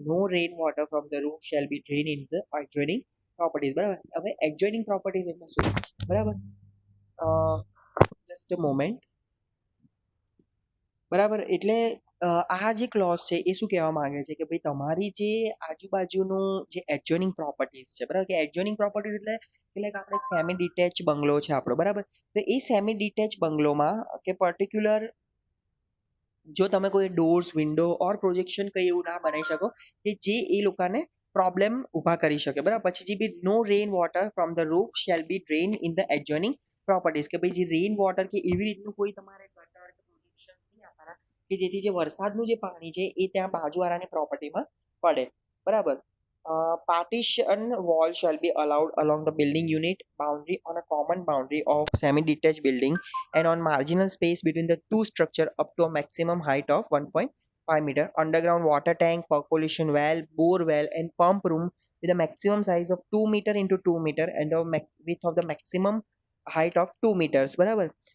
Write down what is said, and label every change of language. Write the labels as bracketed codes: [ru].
[en] No rainwater from the roof shall be drained in the adjoining properties. [gu] બરાબર. હવે adjoining properties એટલે શું? બરાબર. [en] Just a moment. [gu] બરાબર, એટલે આ જે ક્લોઝ છે એ શું કહેવા માંગે છે કે ભાઈ તમારી જે આજુબાજુનું જે એડજોઇનિંગ પ્રોપર્ટીઝ છે, બરાબર, કે એડજોઇનિંગ પ્રોપર્ટીઝ એટલે લાઈક આપણે સેમી ડિટેચ બંગલો છે આપણો, બરાબર, તો એ સેમી ડિટેચ બંગલોમાં કે પર્ટિક્યુલર જો તમે કોઈ ડોર્સ, વિન્ડો ઓર પ્રોજેક્શન કંઈ એવું ના બનાવી શકો કે જે એ લોકોને પ્રોબ્લેમ ઊભા કરી શકે, બરાબર. પછી જે બી [en] no rain water from the roof shall be drain in the adjoining properties, [gu] કે ભાઈ જે રેન વોટર કે એવી રીતનું કોઈ તમારે ગટર કે પ્રોજેક્શન નહીં આપવાના કે જેથી જે વરસાદનું જે પાણી છે એ ત્યાં બાજુવાળાની પ્રોપર્ટીમાં પડે, બરાબર. [en] Partition wall shall be allowed along the building unit boundary on a common boundary of semi-detached building and on marginal space between the two structure up to a maximum height of 1.5 meter. Underground water tank, percolation well, bore well, and pump room with a maximum size of 2 meter into 2 meter and the width of the maximum height of 2 meters. બરાબર.